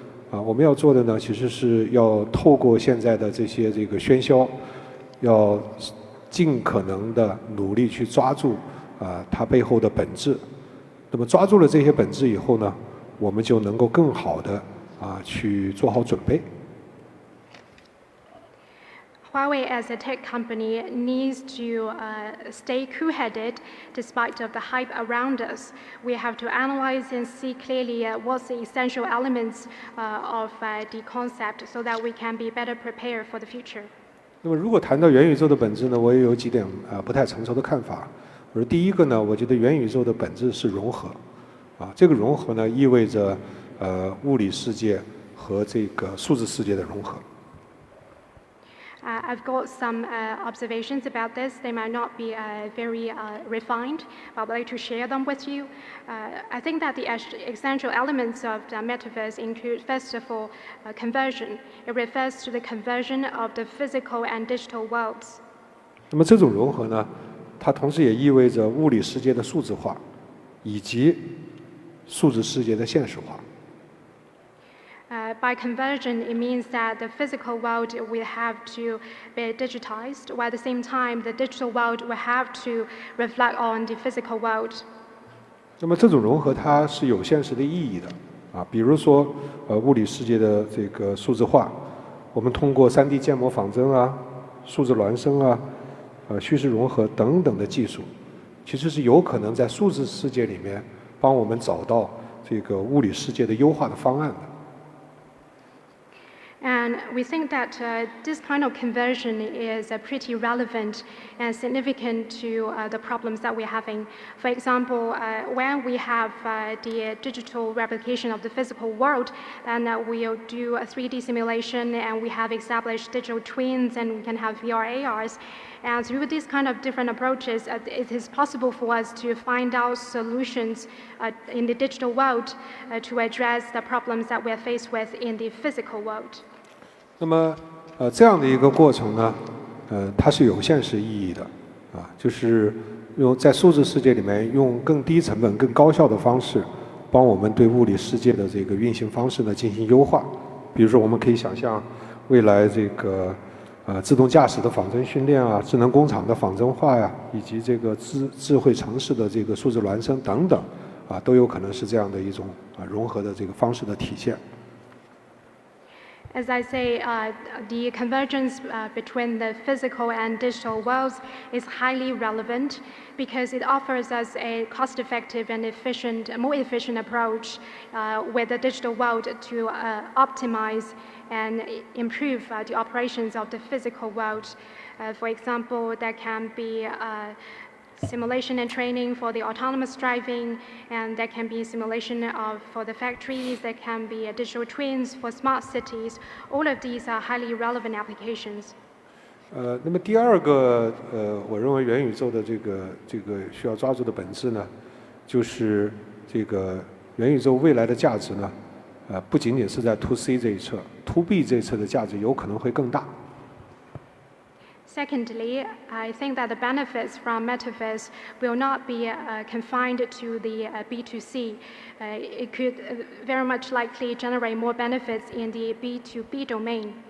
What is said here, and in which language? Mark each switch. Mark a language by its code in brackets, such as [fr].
[zh] 我们要做的呢，其实是要透过现在的这些喧嚣，要尽可能的努力去抓住它背后的本质。那么抓住了这些本质以后呢，我们就能够更好的去做好准备。 [en] Huawei as a tech company needs to stay cool-headed despite of the hype around us. We have to analyze and see clearly what's the essential elements of the concept so that we can be better prepared for the future. [zh] 那么如果谈到元宇宙的本质呢，我也有几点不太成熟的看法。我说第一个呢，我觉得元宇宙的本质是融合，这个融合呢意味着物理世界和这个数字世界的融合。 [en] I've got some observations about this. They might not be very refined, but I'd like to share them with you. I think that the essential elements of the metaverse include, first of all, conversion. It refers to the conversion of the physical and digital worlds. [zh] 那么这种融合呢，它同时也意味着物理世界的数字化，以及数字世界的现实化。 [en] By conversion, it means that the physical world will have to be digitized, while at the same time, the digital world will have to reflect on the physical world. [zh] 那么这种融合它是有现实的意义的，比如说物理世界的这个数字化，我们通过3D 建模仿真数字孪生虚实融合等等的技术，其实是有可能在数字世界里面帮我们找到这个物理世界的优化的方案的。 [en] And we think that this kind of conversion is pretty relevant and significant to the problems that we're having. For example, when we have the digital replication of the physical world, then we'll do a 3D simulation and we have established digital twins and we can have VR, ARs. And through these kind of different approaches, it is possible for us to find out solutions in the digital world to address the problems that we're faced with in the physical world. [zh] 那么这样的一个过程呢，它是有现实意义的，就是在数字世界里面用更低成本、更高效的方式，帮我们对物理世界的这个运行方式呢进行优化。比如说，我们可以想象未来这个自动驾驶的仿真训练智能工厂的仿真化以及这个智慧城市的这个数字孪生等等，都有可能是这样的一种融合的这个方式的体现。 [en] As I say, the convergence between the physical and digital worlds is highly relevant because it offers us a cost-effective and more efficient approach with the digital world to optimize and improve the operations of the physical world. For example, there can be simulation and training for the autonomous driving, and there can be simulation for the factories, there can be digital twins for smart cities. All of these are highly relevant applications. [zh] 那么第二个我认为元宇宙的这个需要抓住的本质呢，就是这个元宇宙未来的价值呢，不仅仅是在 To C 这一侧 ，To B 这一侧的价值有可能会更大。 [en] Secondly, I think that the benefits from metaverse will not be confined to the B2C. It could very much likely generate more benefits in the B2B domain.